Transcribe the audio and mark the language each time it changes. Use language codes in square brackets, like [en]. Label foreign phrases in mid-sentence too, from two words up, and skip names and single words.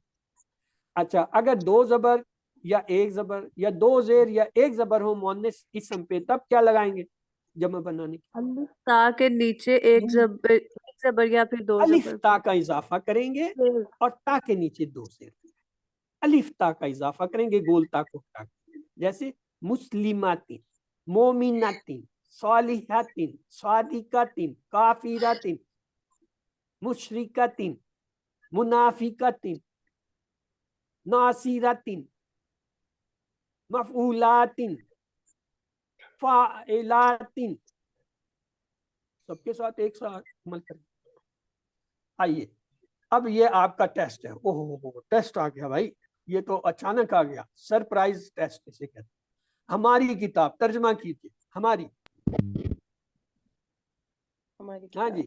[ur] اچھا اگر دو زبر یا ایک زبر یا دو زیر یا ایک زبر ہو مؤنث اسم پہ تب کیا لگائیں گے جمع بنانے کے الف تا کے نیچے ایک زبر یا پھر دو الف زبر، تا کا اضافہ کریں گے اور تا کے نیچے دو زیر، الف تا کا اضافہ کریں گے گول تا کو ہٹا کے، جیسے [ar] مسلماتین، مومناتین، صالحاتین، صادقاتین، کافراتین، مشرکاتین، منافقاتین، ناصراتین، مفعولاتین، فاعلاتین، [ur] سب کے ساتھ ایک ساتھ عمل کریں۔ آئیے اب یہ آپ کا ٹیسٹ ہے۔ اوہ ٹیسٹ آ گیا بھائی، یہ تو اچانک آ گیا، سرپرائز ٹیسٹ اسے کہتے ہیں۔ ہماری کتاب ترجمہ کیجیے، ہماری، ہاں جی